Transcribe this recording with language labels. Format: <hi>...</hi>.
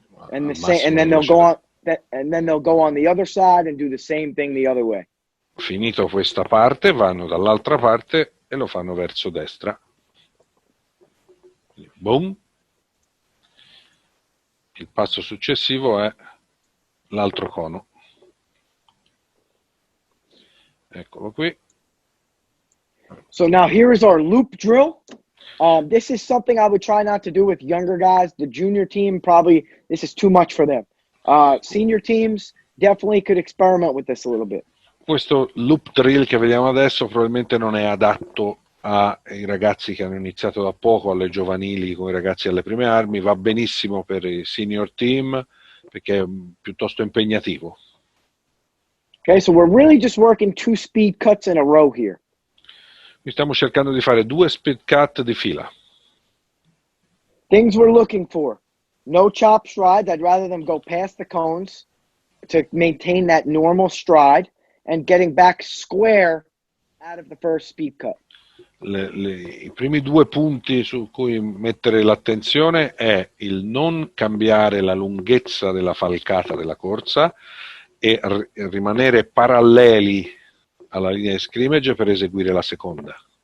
<en>And then they'll go on the other side and do the same thing the other way.</en> <it>Finito questa parte, vanno dall'altra parte e lo fanno verso destra. Boom. Il passo successivo è l'altro cono. Eccolo qui.</it> <en>So now here is our loop drill. This is something I would try not to do with younger guys. The junior team, probably, this is too much for them. Senior teams definitely could experiment with this a little bit.</en> <it>Questo loop drill che vediamo adesso probabilmente non è adatto ai ragazzi che hanno iniziato da poco, alle giovanili, con i ragazzi alle prime armi. Va benissimo per i senior team perché è piuttosto impegnativo.</it> <en>Okay, so we're really just working two speed cuts in a row here.</en> <it>Stiamo cercando di fare due speed cut di fila.</it> <en>Things we're looking for. No chop strides. I'd rather them go past the cones to maintain that normal stride and getting back square out of the first speed cut.</en> <it>I primi due punti su cui mettere l'attenzione è il non cambiare la lunghezza della falcata della corsa e rimanere paralleli alla linea di scrimmage per eseguire la seconda.</it>